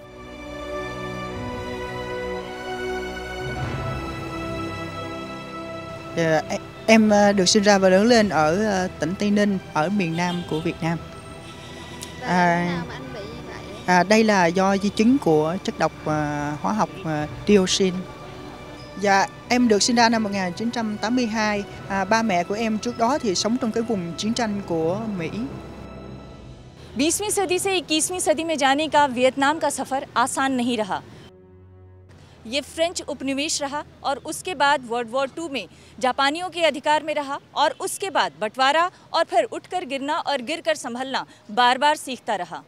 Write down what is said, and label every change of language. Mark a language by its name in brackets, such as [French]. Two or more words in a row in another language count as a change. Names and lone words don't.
[Vietnamese] Em được sinh ra và lớn lên ở tỉnh Tây Ninh, ở miền Nam của Việt Nam. Đây là do di chứng của chất độc hóa học dioxin. Dạ, em được sinh ra năm 1982. Ba mẹ của em trước đó thì sống trong cái vùng chiến tranh của Mỹ. [Hindi] 20वीं सदी से 21वीं सदी में जाने का वियतनाम का सफर आसान नहीं रहा। ये फ्रेंच उपनिवेश रहा और उसके बाद वर्ल्ड वॉर 2 में जापानियों के अधिकार में रहा और उसके बाद बंटवारा और फिर उठकर गिरना और गिरकर संभलना बार बार सीखता रहा।